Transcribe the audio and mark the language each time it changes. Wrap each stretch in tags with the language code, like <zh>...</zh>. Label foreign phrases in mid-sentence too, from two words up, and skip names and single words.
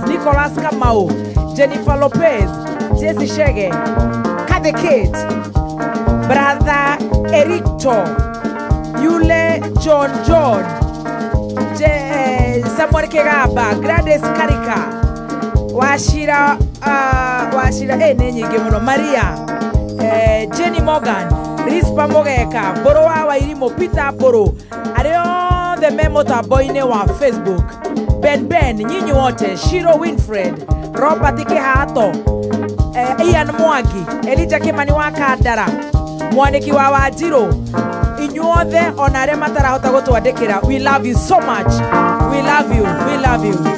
<ki>Nicholas Kamau, Jennifer Lopez, Jesse Shege, Kade Kate, Brother Ericto, Yule John, Samuel Kegaba, Gladys Karika, Wachira nĩ nyingĩ mũno, Maria, Jenny Morgan, Rispa Mogeka, Boro wa Wairimu, Peter Boro, arĩ othe me mũtambo-inĩ wa Facebook. Ben,</ki> <sw>nyinyi wote,</sw> <ki>Shiro Winfred, Robert Kĩhato, Ian Mwangi, Elijah Kimani wa Kandara, Mwaniki wa Wanjirũ, inyuothe ona arĩa matarahota gũtwandĩkĩra,</ki> <en>we love you so much. We love you, we love you.</en>